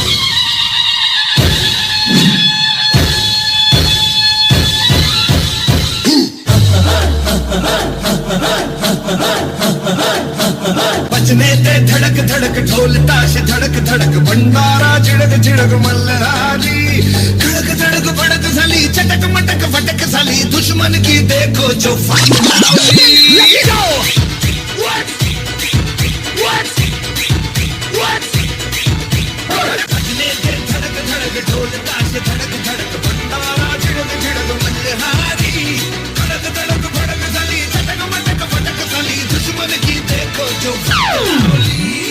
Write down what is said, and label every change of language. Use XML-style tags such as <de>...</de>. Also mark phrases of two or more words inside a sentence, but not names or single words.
<hi>बजने दे धड़क धड़क ढोल ताश धड़क धड़क भंडारा चिड़क चिड़क मल्हारी खड़क धड़क भड़क साली चटक मटक फटक साली दुश्मन की देखो जो फाइनली</hi> <en>Let's go! What?</en> <hi>बजने दे धड़क धड़क ढोल ताश धड़क धड़क भंडारा चिड़क चिड़क मल्हारी खड़क धड़क भड़क साली चटक मटक फटक साली दुश्मन की देखो जो फाइनली</hi>